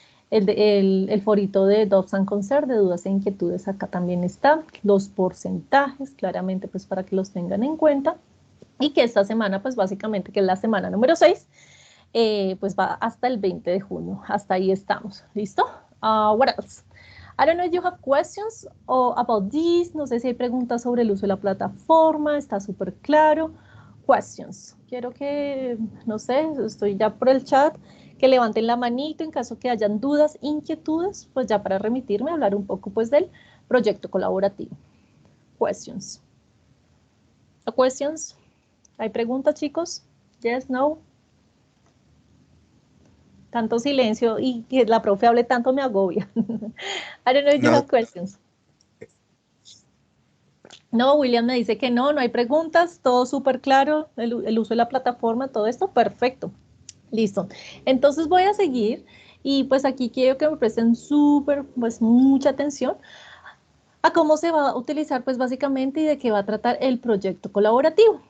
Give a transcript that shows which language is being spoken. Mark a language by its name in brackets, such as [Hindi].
[Spanish] El forito de Doubts and Concerns, de dudas e inquietudes, acá también está. Los porcentajes, claramente, pues para que los tengan en cuenta. Y que esta semana, pues básicamente, que es la semana número 6, pues va hasta el 20 de junio. Hasta ahí estamos. ¿Listo? [English] What else? I don't know if you have questions about this. [Spanish] No sé si hay preguntas sobre el uso de la plataforma. Está súper claro. Questions. Quiero que, no sé, estoy ya por el chat, que levanten la manito en caso que hayan dudas, inquietudes, pues ya para remitirme a hablar un poco pues del proyecto colaborativo. Questions. Questions. ¿Hay preguntas, chicos? Yes, no. Tanto silencio y que la profe hable tanto me agobia. [English] I don't know if you have questions. [Spanish] No, William me dice que no hay preguntas, todo súper claro, el uso de la plataforma, todo esto, perfecto. Listo. Entonces voy a seguir y pues aquí quiero que me presten pues mucha atención a cómo se va a utilizar pues básicamente y de qué va a tratar el proyecto colaborativo.